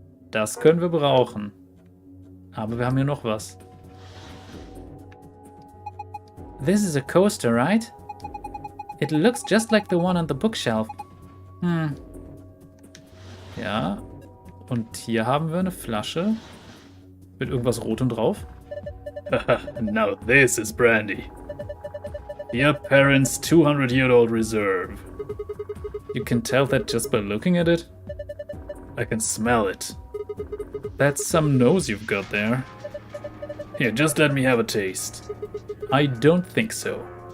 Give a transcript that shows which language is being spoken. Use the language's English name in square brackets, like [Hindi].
[German] Das können wir brauchen. Aber wir haben hier noch was. [English] This is a coaster, right? It looks just like the one on the bookshelf. [German] Ja. Und hier haben wir eine Flasche mit irgendwas Rotem drauf. [English] Now this is brandy. Your parents' 200-year-old reserve. You can tell that just by looking at it. I can smell it. That's some nose you've got there. Here, just let me have a taste. I don't think so.